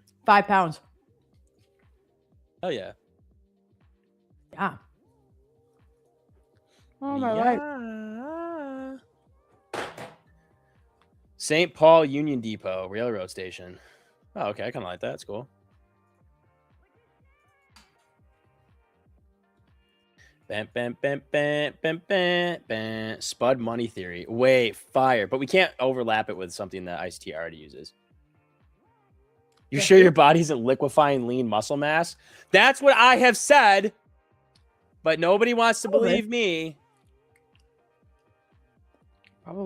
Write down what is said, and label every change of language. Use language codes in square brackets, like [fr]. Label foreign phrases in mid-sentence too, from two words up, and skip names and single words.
[en] 5 pounds. Oh yeah. Yeah. Oh my life. St. Paul Union Depot Railroad Station. Oh, okay. I kind of like that. It's cool. Bam, bam, bam, bam, bam, bam, bam. Spud money theory. Wait, fire. But we can't overlap it with something that ICT already uses. You sure your body isn't liquefying lean muscle mass? That's what I have said. But nobody wants to believe me. Probably.